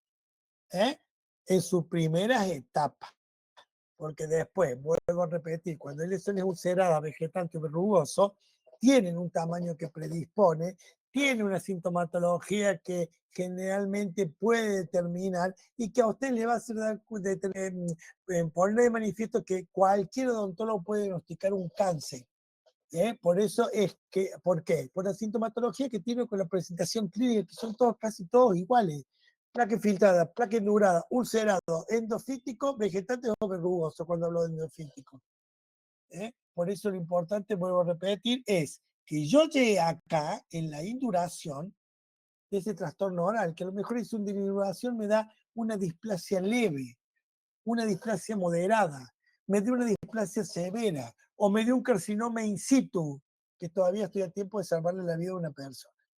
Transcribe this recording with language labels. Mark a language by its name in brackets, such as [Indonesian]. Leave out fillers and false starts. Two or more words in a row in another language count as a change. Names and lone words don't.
[Spanish] En sus primeras etapas, porque después, vuelvo a repetir, cuando hay lesiones ulceradas, vegetante o verrugoso, tienen un tamaño que predispone, tiene una sintomatología que generalmente puede determinar y que a usted le va a hacer poner de manifiesto que cualquier odontólogo puede diagnosticar un cáncer. Por eso es que, ¿por qué? Por la sintomatología que tiene con la presentación clínica, que son todos, casi todos iguales. Placa infiltrada, placa endurada, ulcerado, endofítico, vegetante o verrugoso, cuando hablo de endofítico. Por eso lo importante, vuelvo a repetir, es que yo llegue acá en la induración de ese trastorno oral, que a lo mejor es una induración me da una displasia leve, una displasia moderada, me dio una displasia severa o me dio un carcinoma in situ, que todavía estoy a tiempo de salvarle la vida a una persona.